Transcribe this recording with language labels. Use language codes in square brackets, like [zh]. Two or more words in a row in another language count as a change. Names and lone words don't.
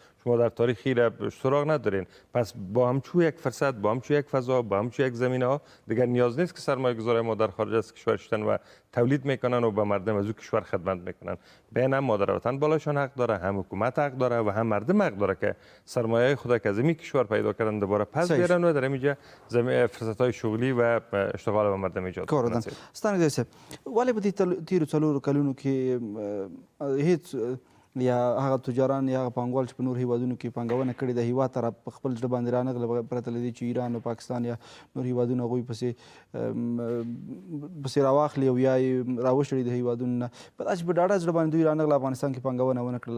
[fa] شما در تاریخ را سراغ ندارین. پس با همچو یک فرصت، با همچو یک فضا، با همچو یک زمینه ها دیگر نیاز نیست که سرمایه گذار ما در خارج از کشور شدن و تولید میکنن و به مردم از او کشور خدمت میکنن. بین مادر وطن بالاشان حق داره، هم حکومت حق داره و هم مردم حق داره که سرمایه خود که از این کشور پیدا کردن دوباره پس بیارن و در اینجا فرصت‌های شغلی و اشتغال به مردم ایجاد کنن. [ps] ستانه دیسه ولی به تیرو څلورو کلونو کې هیڅ یا هغه تجاران یا هغه پانګوال چې په نور هیوادونو کې پانګونه کړې ده هیواد ته په خپل ژبه باندې رانغله پرته له دې چې ایران او پاکستان یا نور هیوادونه هغوی پسې راواخلي او یا یې راوشړي د هیوادونو نه په داسې په ډاډه زړه باندې دوی رانغله افغانستان کې پانګونه ونه کړله.